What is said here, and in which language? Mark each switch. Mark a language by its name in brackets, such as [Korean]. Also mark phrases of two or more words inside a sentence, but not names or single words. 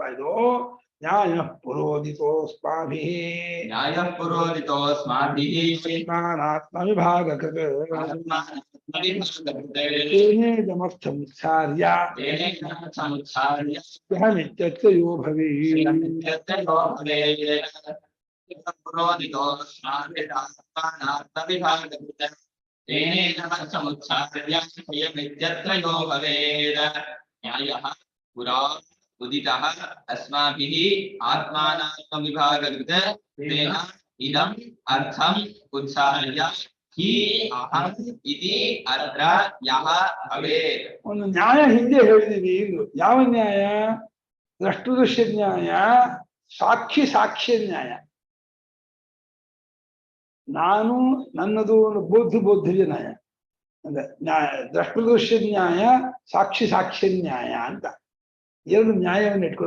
[Sanskrit] ಇದು ನ್ಯಾಯ ಪುರೋದಿತೋಸ್ಮಾಭಿ, ನ್ಯಾಯ ಪುರೋದಿತೋಸ್ಮಾಭಿ ಆತ್ಮ ವಿಭಾಗ ಸಮುತ್ಸಾರ್ಯೋ ಭವೇ. न्यायः पुरा उदितः अस्माभिः आत्मानात्मविभागकृत तेन इदम् अर्थम् उत्सार्य हि अहम् इति अत्र यः भवेत्. [Kannada] ಒಂದು ನ್ಯಾಯ ಹಿಂದೆ ಹೇಳಿದೀವಿ. ಇದು ಯಾವ ನ್ಯಾಯ? ದೃಷ್ಟದೃಶ್ಯ ನ್ಯಾಯ, ಸಾಕ್ಷಿ ಸಾಕ್ಷ್ಯ ನ್ಯಾಯ. ನಾನು ನನ್ನದು ಬೋದ್ಧವ್ಯ ನ್ಯಾಯ ಅಂದ್ರೆ ದೃಷ್ಟದೃಶ್ಯ ನ್ಯಾಯ, ಸಾಕ್ಷಿ ಸಾಕ್ಷ್ಯ ನ್ಯಾಯ ಅಂತ ಎರಡು ನ್ಯಾಯವನ್ನು ಇಟ್ಕೊಡುವ.